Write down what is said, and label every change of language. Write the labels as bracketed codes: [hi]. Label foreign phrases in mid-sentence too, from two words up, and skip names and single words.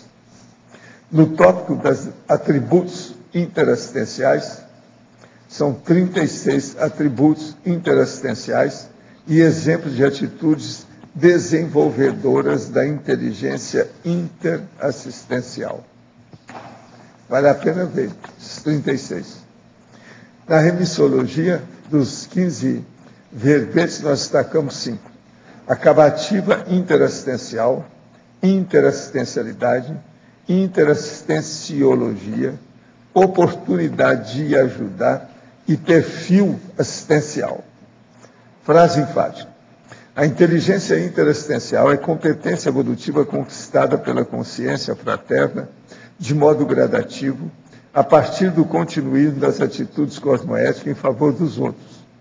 [pt] No tópico dos atributos interassistenciais, são 36 atributos interassistenciais e exemplos de atitudes desenvolvedoras da inteligência interassistencial. Vale a pena ver, esses 36. Na remissologia, dos 15 verbetes, nós destacamos 5. Acabativa interassistencial, interassistencialidade, interassistenciologia, oportunidade de ajudar e perfil assistencial. Frase enfática. A inteligência interassistencial é competência evolutiva conquistada pela consciência fraterna de modo gradativo, a partir do continuismo das atitudes cosmoéticas em favor dos outros.